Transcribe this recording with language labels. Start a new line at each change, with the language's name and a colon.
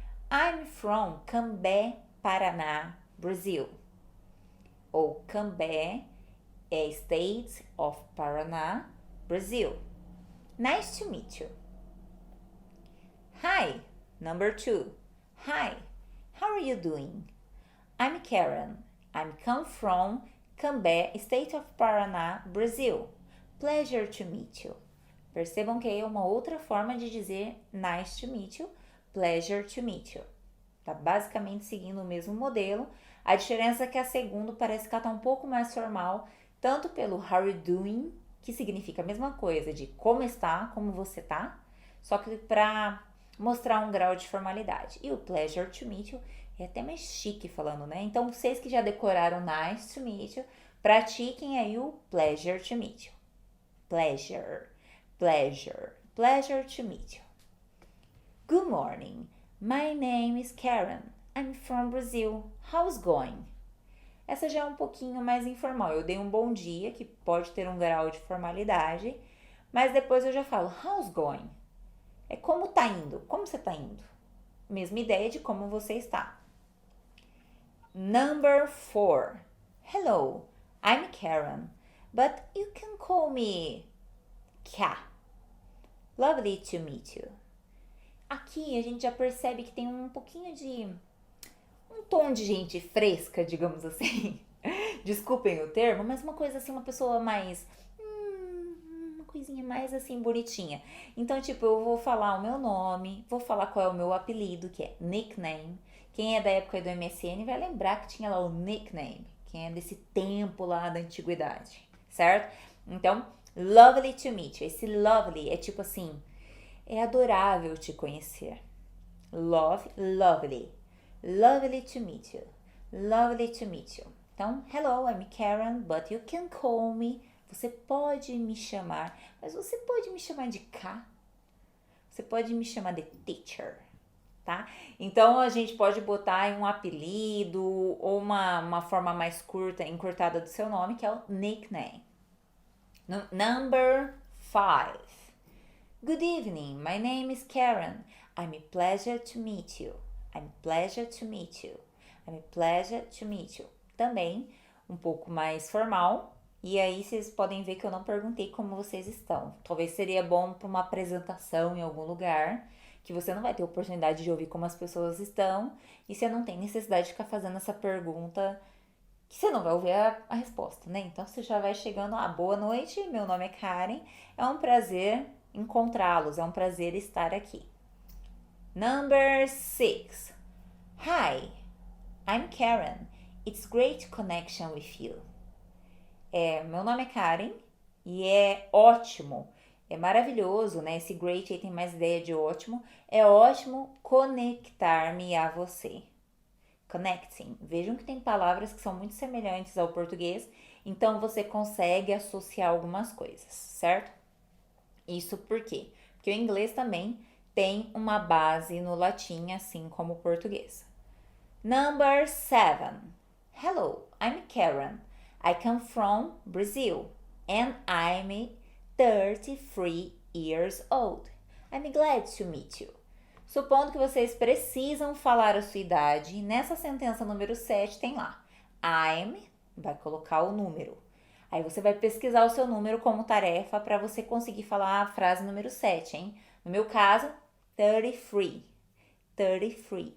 English: I'm from Cambé, Paraná, Brazil. Ou Cambé é State of Paraná, Brazil. Nice to meet you. Hi, number 2. Hi, how are you doing? I'm Karen. I'm come from Cambé, State of Paraná, Brazil. Pleasure to meet you.
Portuguese: Percebam que é uma outra forma de dizer
English: nice to meet you,
Portuguese: pleasure to meet you. Tá basicamente seguindo o mesmo modelo. A diferença é que a segunda parece que ela tá um pouco mais formal, tanto pelo
English: how are you doing,
Portuguese: que significa a mesma coisa de como está, como você tá, só que para mostrar um grau de formalidade. E o
English: pleasure to meet you
Portuguese: é até mais chique falando, né? Então, vocês que já decoraram
English: nice to meet you,
Portuguese: pratiquem aí o
English: pleasure to meet you. Pleasure, pleasure, pleasure to meet you. Good morning. My name is Karen. I'm from Brazil. How's going?
Portuguese: Essa já é um pouquinho mais informal. Eu dei um bom dia, que pode ter um grau de formalidade, mas depois eu já falo,
English: how's going?
Portuguese: É como tá indo, como você tá indo. Mesma ideia de como você está.
English: Number 4. Hello, I'm Karen, but you can call me Ka. Lovely to meet you.
Portuguese: Aqui a gente já percebe que tem um pouquinho de um tom de gente fresca, digamos assim. Desculpem o termo, mas uma coisa assim, uma pessoa mais uma coisinha mais assim bonitinha. Então, tipo, eu vou falar o meu nome, vou falar qual é o meu apelido, que é nickname. Quem é da época do MSN vai lembrar que tinha lá o nickname. Quem é desse tempo lá da antiguidade, certo?
English: Então, lovely to meet you.
Portuguese: Esse lovely é tipo assim, é adorável te conhecer.
English: Love, lovely. Lovely to meet you. Lovely to meet you.
Portuguese: Então,
English: hello, I'm Karen, but you can call me.
Portuguese: Você pode me chamar, mas você pode me chamar de K. Você pode me chamar de teacher, tá? Então, a gente pode botar em um apelido ou uma forma mais curta, encurtada do seu nome, que é o nickname.
English: Number 5. Good evening, my name is Karen. I'm a pleasure to meet you. I'm a pleasure to meet you. I'm a pleasure to meet you.
Portuguese: Também um pouco mais formal. E aí vocês podem ver que eu não perguntei como vocês estão. Talvez seria bom para uma apresentação em algum lugar, que você não vai ter oportunidade de ouvir como as pessoas estão, e você não tem necessidade de ficar fazendo essa pergunta, que você não vai ouvir a resposta, né? Então você já vai chegando, boa noite, meu nome é Karen, é um prazer encontrá-los, é um prazer estar aqui.
English: Number 6. Hi, I'm Karen. It's great connection with you.
Portuguese: Meu nome é Karen e é ótimo, é maravilhoso, né? Esse great aí tem mais ideia de ótimo. É ótimo conectar-me a você. Connecting. Vejam que tem palavras que são muito semelhantes ao português, então você consegue associar algumas coisas, certo? Isso por quê? Porque o inglês também tem uma base no latim, assim como o português.
English: Number 7. Hello, I'm Karen. I come from Brazil and I'm 33 years old. I'm glad to meet you.
Portuguese: Supondo que vocês precisam falar a sua idade, nessa sentença número 7 tem lá I'm, vai colocar o número. Aí você vai pesquisar o seu número como tarefa para você conseguir falar a frase número 7, hein? No meu caso, 33. 33.